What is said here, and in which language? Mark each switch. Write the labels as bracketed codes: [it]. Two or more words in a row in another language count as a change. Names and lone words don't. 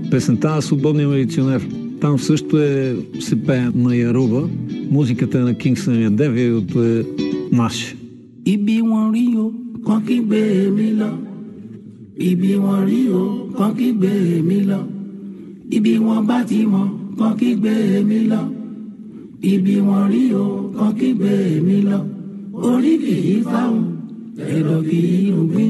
[bg] Песента на Свободния милиционер. Там също се пее на яруба. Музиката е на Kingston и девието е наше. [yo] Ibi wọn rí o, kàn kí gbé mi lọ. Ibi wọn rí o, kàn kí gbé mi lọ. Ibi wọn bá ti mọ̀, kàn kí gbé mi lọ. Ibi wọn rí o, kàn kí gbé mi lọ. Orí kì í fáwọn, ẹ̀dọ̀ kì í rúgbìn.